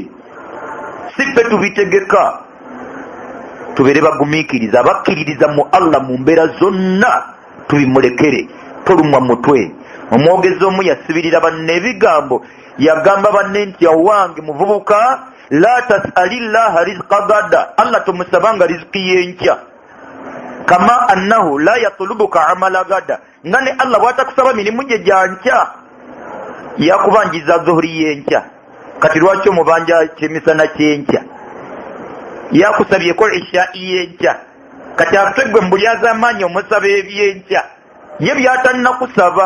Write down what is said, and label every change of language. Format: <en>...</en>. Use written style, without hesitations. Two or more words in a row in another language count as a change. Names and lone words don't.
<lg>Si ffe tubitegeka, tubeere bagumiikiriza, abakkiririza mu Allah mu mbeera zonna tubimulekere. Tolumwa mutwe. Omwogezi omu yasibirira banne ebigambo, yagamba banne nti awange muvubuka,</lg> <ar>لا تسأل الله رزق غد,</ar> <lg>Allah tomusabanga riziki yenkya,</lg> <ar>كما أنه لا يطلبك عمل غد,</ar> <lg>nga ne Allah bwatakusaba mirimu gye gyankya yakubanjiza dhuhuri yenkya. Kati lwaki omubanja kyemisana kyenkya? Yakusabyeko ishai yenkya. Kati ategwe mbulyaza amaanyi omusaba ebyenkya, ye byatalina kusaba.</lg>